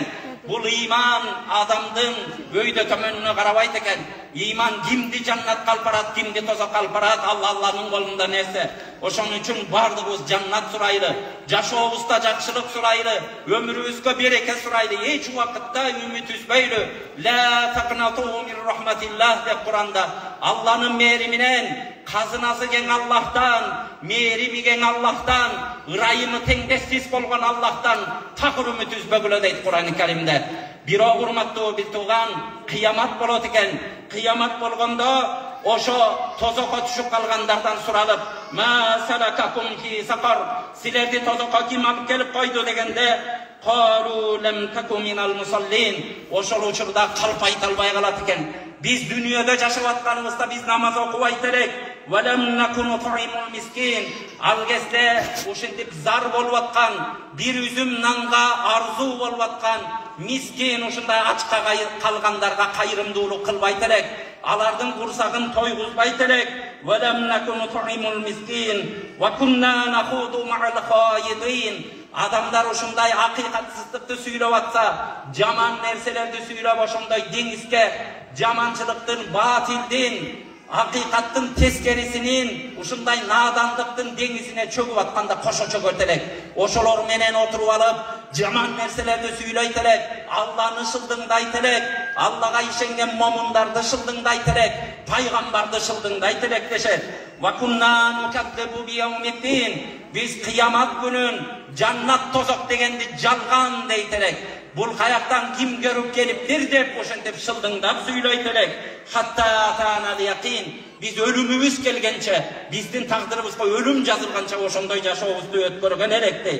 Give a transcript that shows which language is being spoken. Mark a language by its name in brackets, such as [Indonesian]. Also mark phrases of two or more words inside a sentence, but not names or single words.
[Kyrgyz] Бул иман адамдын өйдө төмөнүнө карабайт экен. Иман кимди жаннатка алып барат, кимди тозокко алып барат, Алланын колунда нерсе. Ошон үчүн бардыгыбыз жаннат сурайлы, жашообузда жакшылык сурайлы, өмүрүбүзгө береке сурайлы, эч убакытта үмүт үзбөйлү. [Arabic] لا تقنطوا من رحمة الله [Kyrgyz] деп Куранда. Алланын мээриминен, казынасы кең Аллахтан, мээрими кең Аллахтан, ырайымы теңдессиз болгон Аллахтан такыр үмүт үзбөгүлө дейт Кур'ан-ы Каримде. Бирок урматтуу бир тууган, кыямат болот экен. Кыямат болгондо ошо тозокко түшүп калгандардан суралып: [Arabic] ما سلككم في سقر, [Kyrgyz] силерди тозокко ким алып келип койду дегенде, [Arabic] قالوا لم نك من المصلين, [Kyrgyz] ошол учурда калп айта албай калат экен. Биз дүйнөдө жашап атканыбызда биз намаз окубайт элек. [Arabic] ولم نك نطعم المسكين, [Kyrgyz] ал кезде ошентип зар болуп аткан, бир үзүм нанга арзуу болуп аткан мискин, ушундай ачка калгандарга кайрымдуулук кылбайт элек. Алардын курсагын тойгузбайт элек. [Arabic] ولم نك نطعم المسكين وكنا نخوض مع الخائضين. [Kyrgyz] Адамдар ушундай акыйкатсыздыкты сүйлөп атса, жаман нерселерди сүйлөп ошондой деңизге жаманчылыктын, батилдин, акыйкаттын тескерисинин, ушундай надандыктын деңизине чөгүп атканда кошо чөгөт элек. Ошолор менен отуруп алып, жаман нерселерди сүйлөйт элек, Алланы шылдыңдайт элек, Аллага ишенген момундарды шылдыңдайт элек, пайгамбарды шылдыңдайт элек дешет. [Arabic] وكنا نكذب بيوم الدين, [Kyrgyz] биз кыямат күнүн жаннат тозок дегенди жалган дейт элек. Бул каяктан ким көрүп келиптир деп ошентип шылдыңдап сүйлөйт элек. [Arabic] حتى أتانا اليقين, [Kyrgyz] биз өлүмүбүз келгенче, биздин тагдырыбызга өлүм жазылганча ошондой жашообузду өткөргөн элек дейт.